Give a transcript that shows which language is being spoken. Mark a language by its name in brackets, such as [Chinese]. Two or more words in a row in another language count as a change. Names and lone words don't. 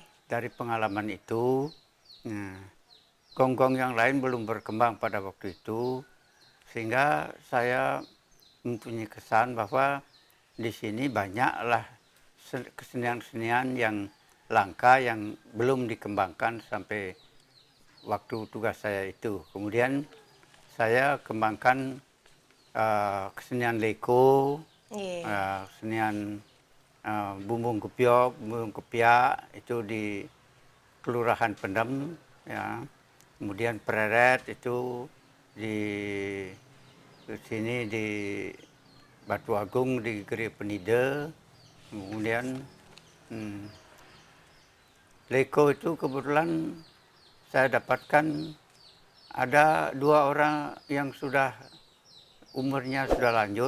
[Indonesian] Dari pengalaman itu, gong-gong yang lain belum berkembang pada waktu itu, sehingga saya mempunyai kesan bahwa di sini banyaklah kesenian-kesenian yang langka yang belum dikembangkan sampai waktu tugas saya itu. Kemudian saya kembangkan kesenian leko, kesenian bumbung kepiak itu di Kelurahan Pendem, ya. Kemudian pereret itu di sini di Batu Agung di Geri Penida. Kemudian leko itu kebetulan saya dapatkan ada 2 orang yang sudah umurnya sudah lanjut.